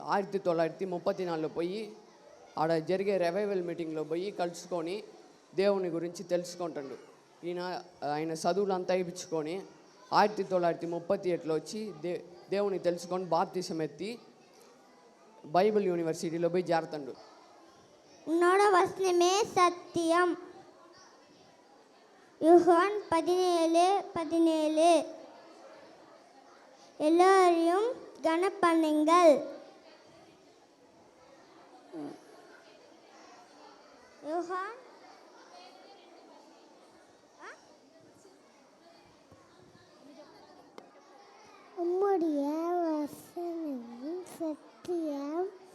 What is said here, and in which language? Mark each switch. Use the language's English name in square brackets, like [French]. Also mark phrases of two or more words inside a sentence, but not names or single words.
[Telugu] 1934లో పోయి ఆడ జరిగే [English] revival meeting [Telugu] పోయి కలుసుకొని దేవుని గురించి తెలుసుకుంటాడు. ఆయన చదువులంతా ఇప్పించుకొని 1937లో వచ్చి దేవుని తెలుసుకొని బాప్తిసం ఎత్తి [English] Bible university [Telugu] పోయి చేరుతాడు. [Tamil] உன்னோட வசனமே சத்தியம். யோவான் 17:17 எல்லாரையும் கனப்பண்ணுங்கள். யோவான் உம்முடைய வசனம் சத்தியம்.